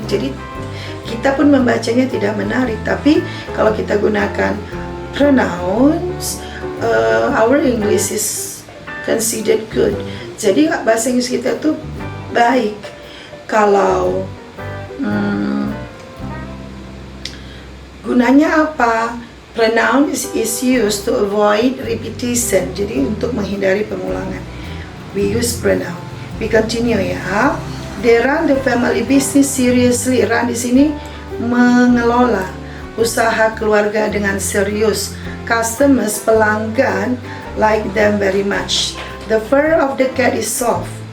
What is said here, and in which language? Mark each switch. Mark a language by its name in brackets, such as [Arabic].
[Indonesian] Jadi kita pun membacanya tidak menarik. Tapi kalau kita gunakan [English] pronouns, our English is considered good. [Indonesian] Jadi bahasa Inggris kita tuh baik. Kalau gunanya apa? [English] Pronoun is used to avoid repetition. [Indonesian] Jadi untuk menghindari pengulangan, [English] we use pronoun. We continue ya. They run the family business seriously. [Indonesian] Run di sini mengelola usaha keluarga dengan serius. [English] Customers, pelanggan, like them very much. The fur of the cat is soft.